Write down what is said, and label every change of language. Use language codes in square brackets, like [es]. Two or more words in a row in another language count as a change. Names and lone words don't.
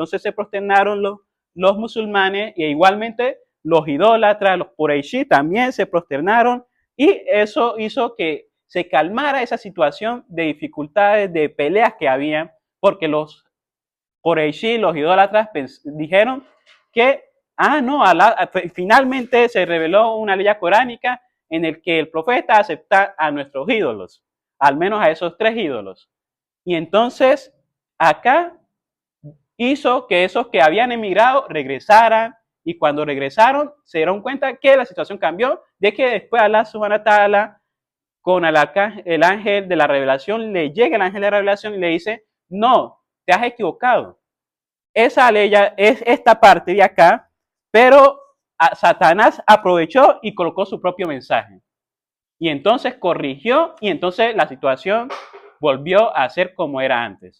[es] Entonces se prosternaron los musulmanes e igualmente los idólatras, los Qurayshi también se prosternaron y eso hizo que se calmara esa situación de dificultades, de peleas que había, porque los Qurayshi, los idólatras, dijeron que, no, finalmente se reveló una ley coránica en el que el profeta acepta a nuestros ídolos, al menos a esos 3 ídolos. Y entonces, acá hizo que esos que habían emigrado regresaran, y cuando regresaron se dieron cuenta que la situación cambió, de que después [ar] الله سبحانه وتعالى [es] con el ángel de la revelación, le llega el ángel de la revelación y le dice, no, te has equivocado. Esa ley es esta parte de acá, pero Satanás aprovechó y colocó su propio mensaje. Y entonces corrigió y entonces la situación volvió a ser como era antes.